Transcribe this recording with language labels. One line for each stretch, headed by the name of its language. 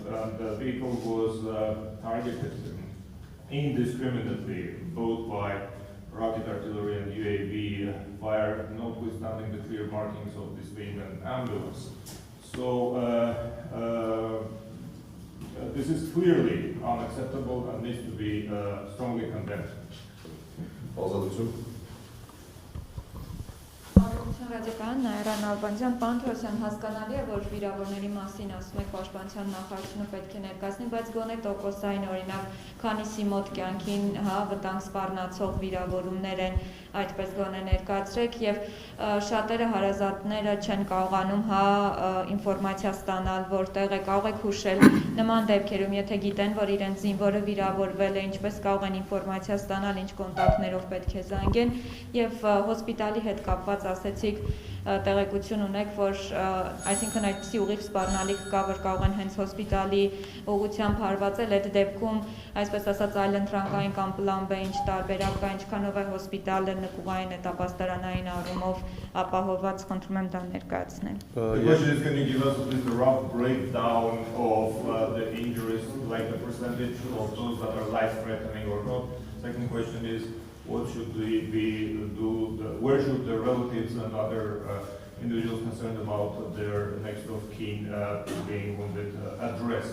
English: And the vehicle was targeted indiscriminately, both by rocket artillery and UAV fire, notwithstanding the clear markings of this being an ambulance. So this is clearly unacceptable and needs to be strongly condemned.
Armenian: Ռադիկան Նաիրան Ալբանյան, պարոն Թորոսյան, հասկանալի է, որ վիրավորների մասին ասում եք պաշտպանության նախարարությունը պետք է ներկայացնի, բայց գոնե տոկոսային օրինակ, քանիսի մոտ կյանքին վտանգ սպառնացող վիրավորումներ են, այդպես գոնե ներկայացրեք եւ շատերը հարազատները չեն կարողանում ինֆորմացիա ստանալ, որտեղ է, կարող եք հուշել նման դեպքերում, եթե գիտեն, որ իրենց զինվորը վիրավորվել է, ինչպես կարող են ինֆորմացիա ստանալ, ինչ կոնտակտներով պետք է զանգեն եւ հոսպիտալի հետ կապված ասեցիք տեղեկություն ունեք, որ այսինքն այդպիսի ուղիղ սպառնալիք կա, որ կարող են հենց հոսպիտալի ուղղությամբ հարվածել, այդ դեպքում, այսպես ասած, այլընտրանքային կամ պլան B ինչ տարբերակ կա, ինչքանով է հոսպիտալը նկուղային հետապաստարանային առումով ապահովված, խնդրում եմ դա ներկայացնել։
English: The question is, can you give us a rough breakdown of the injuries, like the percentage of those that are life-threatening or not? Second question is, what should where should the relatives and other individuals concerned about their next of kin being wounded address?